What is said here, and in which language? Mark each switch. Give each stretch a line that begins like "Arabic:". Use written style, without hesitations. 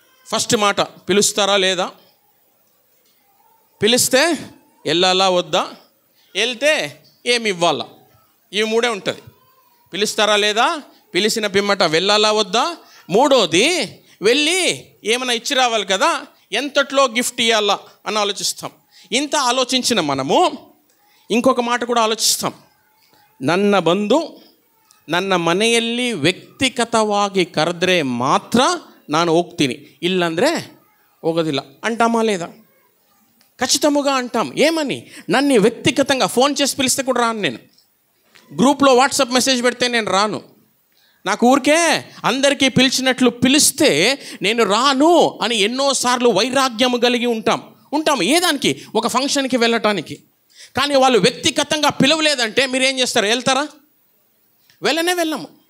Telugu: First మాట, పిలుస్తారా లేదా, పిలిస్తే వెళ్ళాలా వద్దా, వెళ్తే ఏమి ఇవ్వాలా, ఇవి 3 ఉంటుంది. పిలుస్తారా లేదా, పిలిచిన పిమ్మట వెళ్ళాలా వద్దా, 3వది వెళ్ళి ఏమైనా ఇచ్చి రావాలి కదా, ఎంతట్లో గిఫ్ట్ ఇవ్వాలా అని ఆలోచిస్తాం. ఇంత ఆలోచించిన మనము ఇంకొక మాట కూడా
Kannada: ಆಲೋಚಿಸ್ತಾಂ. ನನ್ನ ಬಂದು ನನ್ನ ಮನೆಯಲ್ಲಿ ವ್ಯಕ್ತಿಗತವಾಗಿ ಕರೆದ್ರೆ ಮಾತ್ರ ನಾನು ಹೋಗ್ತೀನಿ, ಇಲ್ಲಾಂದರೆ ಹೋಗೋದಿಲ್ಲ
Telugu: అంటామా లేదా? ఖచ్చితంగా అంటాం. ఏమని? నన్ను వ్యక్తిగతంగా ఫోన్ చేసి పిలిస్తే కూడా రాను. నేను గ్రూప్లో వాట్సాప్ మెసేజ్ పెడితే నేను రాను. నాకు ఊరికే అందరికీ పిలిచినట్లు పిలిస్తే నేను రాను అని ఎన్నోసార్లు వైరాగ్యము కలిగి ఉంటాం. ఏదానికి? ఒక ఫంక్షన్కి వెళ్ళటానికి. కానీ వాళ్ళు వ్యక్తిగతంగా పిలవలేదంటే మీరు ఏం చేస్తారు? వెళ్తారా? వెళ్ళము.